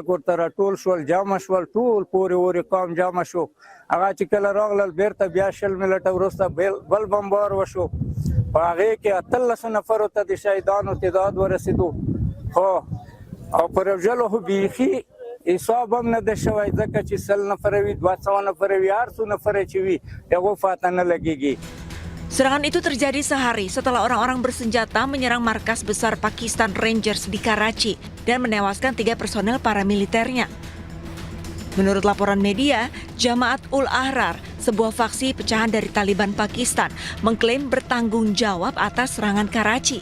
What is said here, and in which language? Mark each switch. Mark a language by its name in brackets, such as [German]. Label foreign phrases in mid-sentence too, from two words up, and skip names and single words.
[Pashto] ورته راټول شول جمع شول ټول پورې قوم جمع شو هغه چې کله راغلل بیرته بیا 20 منټه وروسته بل بمبار وشو په هغې کې 13 نفرو ته د شهیدانو تعداد ورسېدو خو او پر وژلو خو بیخي حساب هم نه ده شوی ځکه چې 100 نفره وي 200 نفره وي هر څو نفره چې وي هغو فاته نه لګېږي. [Indonesian] Serangan itu terjadi sehari setelah orang-orang bersenjata menyerang markas besar Pakistan Rangers di Karachi dan menewaskan 3 personel paramiliternya. Menurut laporan media, Jamaat ul Ahrar, sebuah faksi pecahan dari Taliban Pakistan, mengklaim bertanggung jawab atas serangan Karachi.